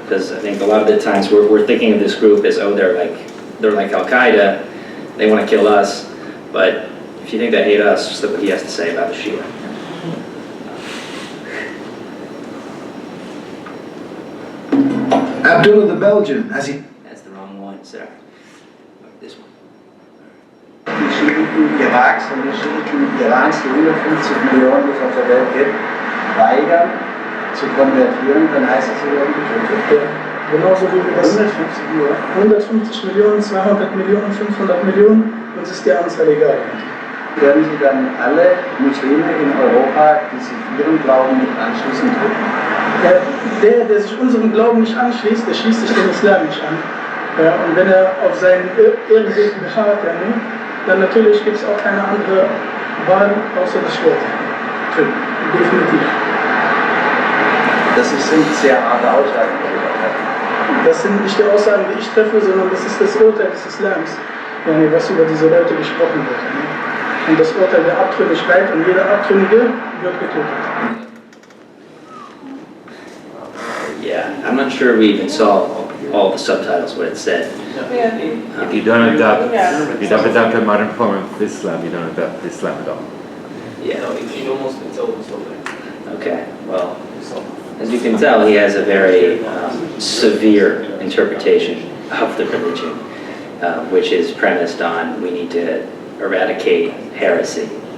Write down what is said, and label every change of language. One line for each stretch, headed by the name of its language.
English: Because I think a lot of the times we're thinking of this group as, oh, they're like Al-Qaeda, they want to kill us. But if you think they hate us, just look what he has to say about the Shia. Abdullah the Belgian, as he... That's the wrong one, sir. This one.
German: Die Schiiten Iraks und die Schiiten Irans, die 150 Millionen, die es auf der Welt gibt, weigern zu konvertieren, dann heißt es, sie werden getötet. Genauso wie wir das 150 Millionen, 200 Millionen, 500 Millionen, uns ist die Anzahl egal. Werden sie dann alle Muslime in Europa, die sich ihrem Glauben nicht anschließen, töten? Der sich unserem Glauben nicht anschließt, der schließt sich dem Islam nicht an. Ja, und wenn er auf seinen Irrweg beharrt, dann natürlich gibt es auch keine andere Wahl außer das Schwert. Definitiv. Das sind sehr harte Aussagen. Das sind nicht die Aussagen, die ich treffe, sondern das ist das Urteil des Islams, was über diese Leute gesprochen wird. Und das Urteil der Abtrünnigkeit, und jeder Abtrünnige wird getötet.
English: Yeah, I'm not sure we even saw all the subtitles, what it said. If you don't adopt a modern form of Islam, you don't adopt Islam at all. Yeah. No, if you know Muslim, it's always over. Okay, well, as you can tell, he has a very severe interpretation of the religion, which is premised on we need to eradicate heresy.